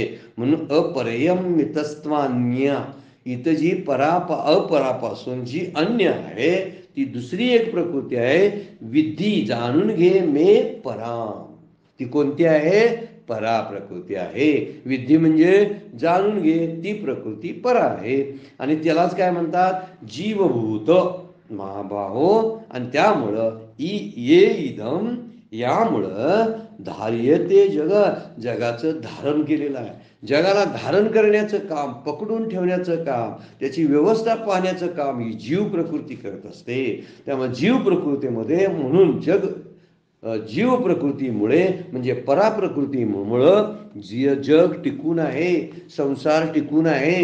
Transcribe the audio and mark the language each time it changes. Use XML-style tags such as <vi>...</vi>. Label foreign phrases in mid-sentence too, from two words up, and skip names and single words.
<mr>म्हणून अपरियमितस्त्वान्य, इथं जी अपरापासून जी अन्य आहे ती दुसरी एक प्रकृती आहे. विद्धी जाणून घे</mr> <sa>मे पराम,</sa> <mr>ती कोणती आहे? परा प्रकृती आहे. विद्धी म्हणजे जाणून घे, ती प्रकृती परा आहे आणि त्यालाच काय म्हणतात?</mr> <sa>जीवभूत महाबाहो.</sa> <mr>आणि त्यामुळं</mr> <sa>ये इदम,</sa> <mr>यामुळं</mr> <sa>धार्यते जग,</sa> <mr>जगाचं धारण केलेलं आहे. जगाला धारण करण्याचं काम, पकडून ठेवण्याचं काम, त्याची व्यवस्था पाहण्याचं काम ही जीव प्रकृती करत असते. त्यामुळे जीव प्रकृतीमध्ये म्हणून जीव प्रकृतीमुळे म्हणजे पराप्रकृतीमुळं जग टिकून आहे, संसार टिकून आहे.</mr>